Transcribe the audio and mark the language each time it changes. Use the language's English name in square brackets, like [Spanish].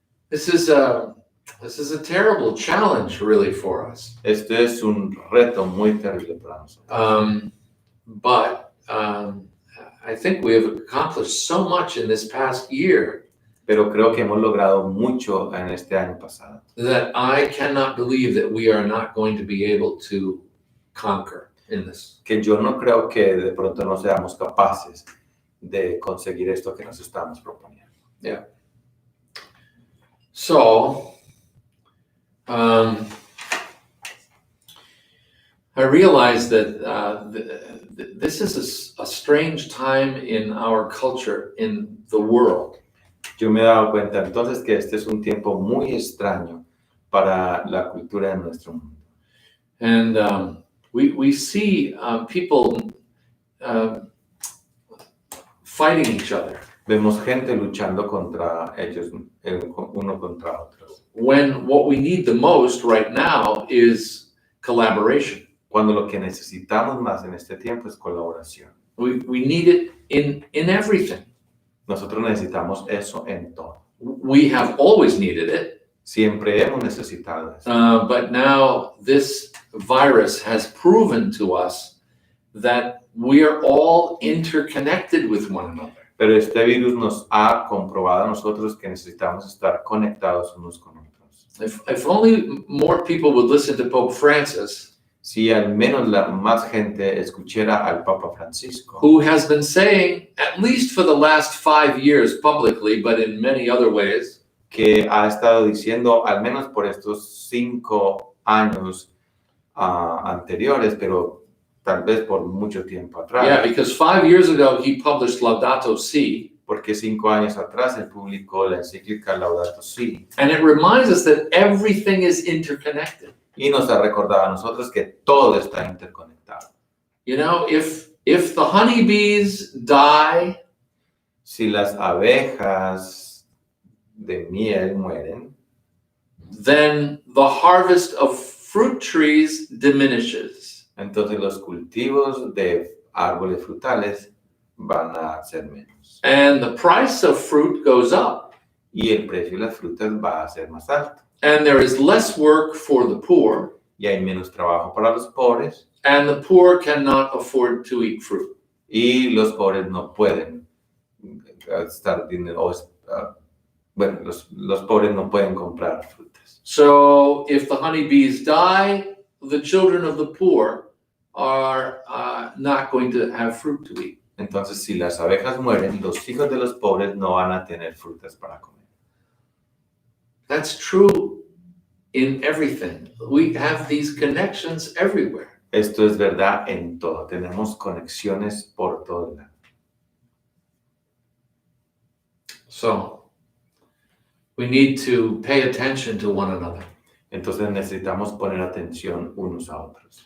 [English] This is a terrible challenge, really, for us. [Spanish] Esto es un reto muy terrible para nosotros. [English] But I think we have accomplished so much in this past year. [Spanish] Pero creo que hemos logrado mucho en este año pasado. [English] That I cannot believe that we are not going to be able to conquer in this. [Spanish] Que yo no creo que de pronto no seamos capaces de conseguir esto que nos estamos proponiendo. [English] Yeah. So, I realize that this is a strange time in our culture, in the world. [Spanish] Yo me he dado cuenta entonces que este es un tiempo muy extraño para la cultura de nuestro mundo. [English] And we see people fighting each other. [Spanish] Vemos gente luchando contra ellos, uno contra otros. [English] When what we need the most right now is collaboration. [Spanish] Cuando lo que necesitamos más en este tiempo es colaboración. [English] We need it in everything. [Spanish] Nosotros necesitamos eso en todo. [English] We have always needed it. [Spanish] Siempre hemos necesitado eso. [English] But now this virus has proven to us that we are all interconnected with one another. [Spanish] Pero este virus nos ha comprobado a nosotros que necesitamos estar conectados unos con otros. [English] If only more people would listen to Pope Francis, [Spanish] Si al menos más gente escuchara al Papa Francisco, [English] who has been saying, at least for the last 5 years publicly, but in many other ways, [Spanish] que ha estado diciendo, al menos por estos 5 años anteriores, pero tal vez por mucho tiempo atrás. [English] Yeah, because 5 years ago he published Laudato Si. [Spanish] Porque 5 años atrás él publicó la encíclica Laudato Si. [English] And it reminds us that everything is interconnected. [Spanish] Y nos ha recordado a nosotros que todo está interconectado. [English] You know, if the honeybees die, [Spanish] Si las abejas de miel mueren, [English] then the harvest of fruit trees diminishes. [Spanish] Entonces los cultivos de árboles frutales van a ser menos. [English] And the price of fruit goes up. [Spanish] Y el precio de las frutas va a ser más alto. [English] And there is less work for the poor. [Spanish] Y hay menos trabajo para los pobres. [English] And the poor cannot afford to eat fruit. [Spanish] Y los pobres no pueden gastar dinero. Bueno, los pobres no pueden comprar frutas. [English] So if the honeybees die, the children of the poor are not going to have fruit to eat. [Spanish] Entonces, si las abejas mueren, los hijos de los pobres no van a tener frutas para comer. [English] That's true in everything. We have these connections everywhere. [Spanish] Esto es verdad en todo. Tenemos conexiones por todo lado. [English] So we need to pay attention to one another. [Spanish] Entonces necesitamos poner atención unos a otros.